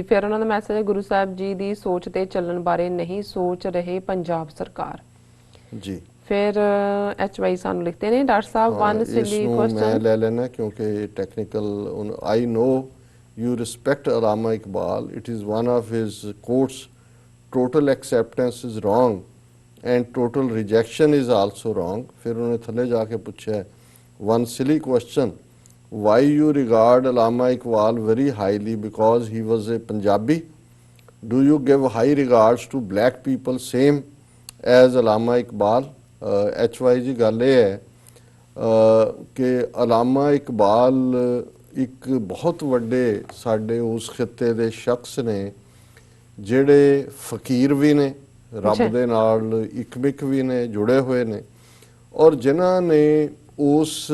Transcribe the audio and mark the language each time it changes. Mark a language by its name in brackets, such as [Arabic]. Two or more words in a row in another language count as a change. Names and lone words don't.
[Punjabi] ਫਿਰ ਉਹਨਾਂ ਦਾ ਮੈਸੇਜ ਹੈ ਗੁਰੂ ਸਾਹਿਬ ਜੀ ਦੀ ਸੋਚ ਤੇ ਚੱਲਣ ਬਾਰੇ ਨਹੀਂ ਸੋਚ ਰਹੇ ਪੰਜਾਬ ਸਰਕਾਰ ਜੀ। ਫਿਰ ਐਚਵਾਈ ਸਾਨੂੰ ਲਿਖਦੇ ਨੇ ਡਾਕਟਰ ਸਾਹਿਬ [English] one silly question [Punjabi] ਮੈਂ ਲੈ ਲੈਣਾ ਕਿਉਂਕਿ ਟੈਕਨੀਕਲ [English] I know you respect Allama Iqbal, it is one of his quotes, total acceptance is wrong and total rejection is also wrong। [Punjabi] ਫਿਰ ਉਨ੍ਹਾਂਨੇ ਥੱਲੇ ਜਾਕੇ ਪੁੱਛਾ [English] one silly question, why you regard Allama Iqbal very highly, because he was a Punjabi? Do you give high regards to black people same as Allama Iqbal? [Punjabi] HYG ਗੱਲ ਇਹ ਹੈ ਕਿ ਅਲਾਮਾ ਇਕਬਾਲ ਇੱਕ ਬਹੁਤ ਵੱਡੇ ਸਾਡੇ ਉਸ ਖਿੱਤੇ ਦੇ ਸ਼ਖਸ ਨੇ ਜਿਹੜੇ ਫਕੀਰ ਵੀ ਨੇ, ਰੱਬ ਦੇ ਨਾਲ ਇਕਮਿਕ ਵੀ ਨੇ, ਜੁੜੇ ਹੋਏ ਨੇ, ਔਰ ਜਿਨ੍ਹਾਂ ਨੇ ਉਸ